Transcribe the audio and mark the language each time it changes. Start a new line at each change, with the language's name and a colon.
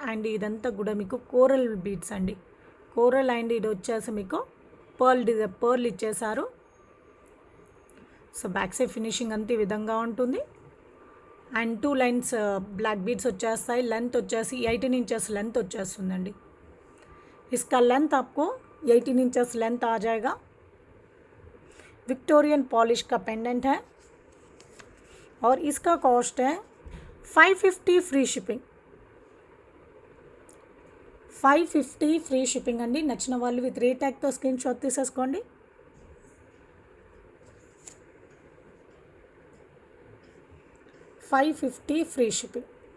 Telugu: And ఇదంతా కూడా మీకు కోరల్ బీడ్స్ అండి. కోరల్ అండ్ ఇది వచ్చేసి మీకు పర్ల్ ఇచ్చేసారు. సో బ్యాక్ సైడ్ ఫినిషింగ్ అంతా ఈ విధంగా ఉంటుంది. అండ్ 2 లైన్స్ బ్లాక్ బీడ్స్ వచ్చేస్తాయి. లెంత్ వచ్చేసి 18 इंचेस लेंथ వచ్చేస్తుందండి.
Hindi: इसका लेंथ आपको 18 इंचेस लेंथ आ जाएगा. विक्टोरियन पॉलिश का पेंडेंट है और इसका कॉस्ट है 550 फ्री शिपिंग.
Telugu: 550 ఫ్రీ షిప్పింగ్ అండి. నచ్చిన వాళ్ళు విత్ రేట్ ట్యాగ్తో స్క్రీన్ షాట్ తీసేసుకోండి. $550 ఫ్రీ షిప్పింగ్.